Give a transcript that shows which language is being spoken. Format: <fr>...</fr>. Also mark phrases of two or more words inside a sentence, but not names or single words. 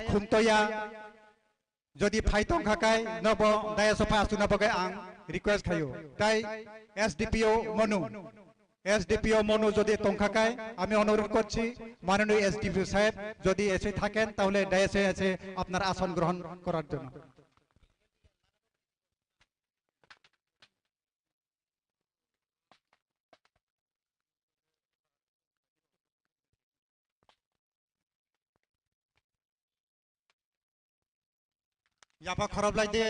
<trp>Khumtoya jodi phaitong khakai nobo dayasopa asuna bagai ang request khayo tai SDPO Monu jodi tongkhakai</trp> <bn>ami অনুরোধ করছি মাননীয় SDPO সাহেব যদি এসে থাকেন তাহলে ডায়াসে এসে আপনার আসন গ্রহণ করার জন্য</bn> <trp>Yapa kharablai de</trp>